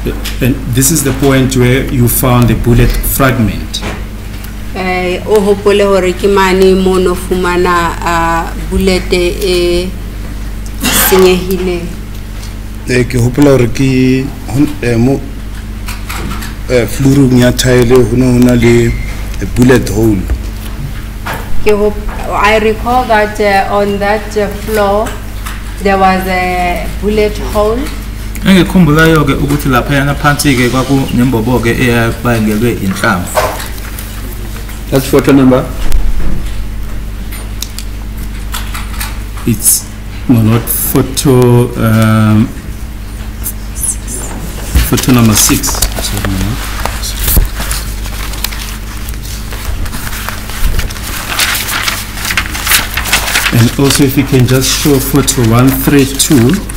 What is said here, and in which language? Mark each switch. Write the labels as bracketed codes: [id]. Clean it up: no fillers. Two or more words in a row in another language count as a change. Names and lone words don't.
[en] And this is the point where you found the bullet fragment. [st] O hopole hore ke mane mono fumana bullet e senyehile. Ke hopola hore ke mo floorung ya tile hona le [en] a bullet hole. I recall that on that floor there was a bullet hole. [zu] Engikhumbulayo ke ukuthi lapha yana phansi ke kwakunembobo ke eyabangelwe inhlamvu. [en] That's photo number? It's not photo photo number 6. And also if you can just show photo 132.